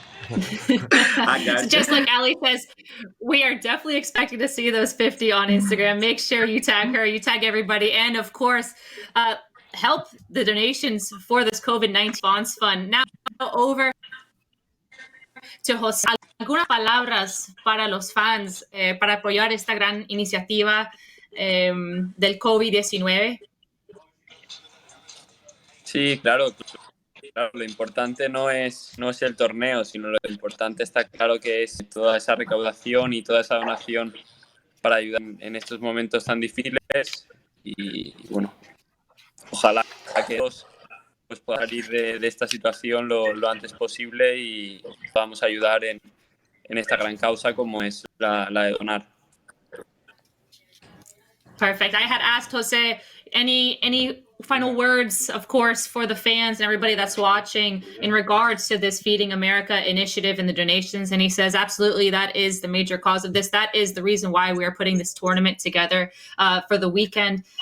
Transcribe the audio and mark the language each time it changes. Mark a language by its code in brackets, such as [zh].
[en] I got so just like Allie says, we are definitely expecting to see those 50 on Instagram. Make sure you tag her, you tag everybody, and of course, help the donations for this COVID-19 response fund. Now over to Jose. [es] Algunas palabras para los fans para apoyar esta gran iniciativa del COVID-19. Sí, claro. Lo importante no es el torneo, sino lo importante está claro que es toda esa recaudación y toda esa donación para ayudar en estos momentos tan difíciles. Y bueno, ojalá que todos pues, puedan salir de esta situación lo antes posible y podamos ayudar en esta gran causa como es la de donar. [en] Perfect. I had asked Jose any final words, of course, for the fans and everybody that's watching in regards to this Feeding America initiative and the donations. And he says, absolutely, that is the major cause of this. That is the reason why we are putting this tournament together for the weekend.